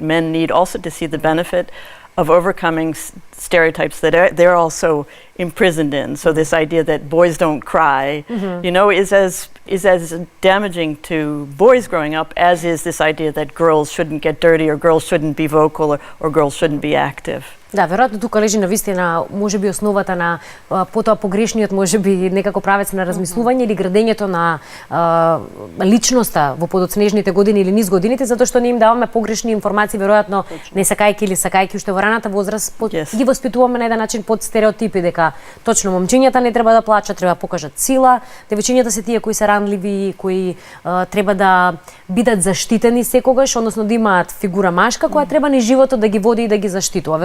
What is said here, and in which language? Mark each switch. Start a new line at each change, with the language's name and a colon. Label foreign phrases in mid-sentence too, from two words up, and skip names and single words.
English: Men need also to see the benefit of overcoming stereotypes that they're also imprisoned in. So this idea that boys don't cry, is as damaging to boys growing up as is this idea that girls shouldn't get dirty or girls shouldn't be vocal or girls shouldn't be active.
Macedonian: Да, веројатно тука лежи навистина можеби основата на потоа погрешниот можеби некако правец на размислување или градењето на личноста во подоцнежните години или низ годините, затоа што не им даваме погрешни информации, веројатно не сакајќи или сакајќи уште во раната возраст, ги воспитуваме на еден начин под стереотипи дека точно момчињата не треба да плачат, треба да покажат сила, девојчињата се тие кои се ранливи, кои треба да бидат заштитени секогаш, односно да имаат фигура машка која треба ни животот да ги води и да ги заштитува.